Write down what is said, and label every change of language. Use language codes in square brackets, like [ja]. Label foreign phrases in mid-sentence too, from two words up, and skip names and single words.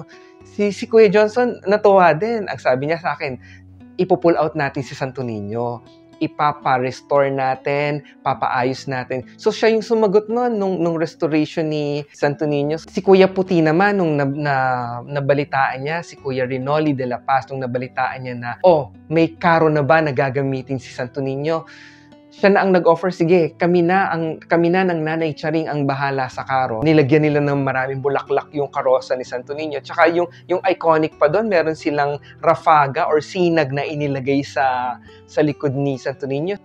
[tl] Si Kuya Johnson natuwa din. Ang sabi niya sa akin, ipo-pull out natin si Santo Niño. Ipapa-restore natin, papaayos natin. So siya yung sumagot noon nung restoration ni Santo Niño. Si Kuya Puti naman, nung nabalitaan niya, si Kuya Rinoli de la Paz, nung nabalitaan niya na, may karo na ba na gagamitin si Santo Niño? Siya na ang nag-offer, sige, kami na ng Nanay Charing ang bahala sa karo. Nilagyan nila ng maraming bulaklak yung karosa ni Santo Niño. Tsaka yung iconic pa doon, meron silang rafaga or sinag na inilagay sa likod ni Santo Niño.